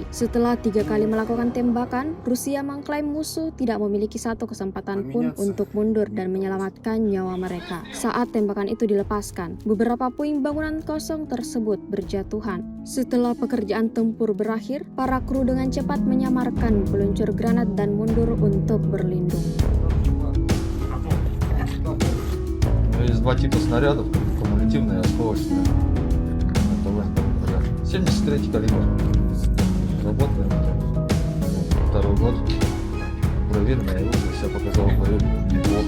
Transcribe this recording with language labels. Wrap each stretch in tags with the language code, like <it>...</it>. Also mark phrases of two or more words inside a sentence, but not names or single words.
<id>Setelah 3 kali melakukan tembakan, Rusia mengklaim musuh tidak memiliki satu kesempatan pun untuk mundur dan menyelamatkan nyawa mereka. Saat tembakan itu dilepaskan, beberapa puing bangunan kosong tersebut berjatuhan. Setelah pekerjaan tempur berakhir, para kru dengan cepat menyamarkan peluncur granat dan mundur untuk berlindung.</id> <ru>Есть два типа снарядов, кумулятивные и осколочные. Это ВНП. 73-й калибр. Работаем. Второй год. Проверено, и уже себя показал в бою неплохо.</ru>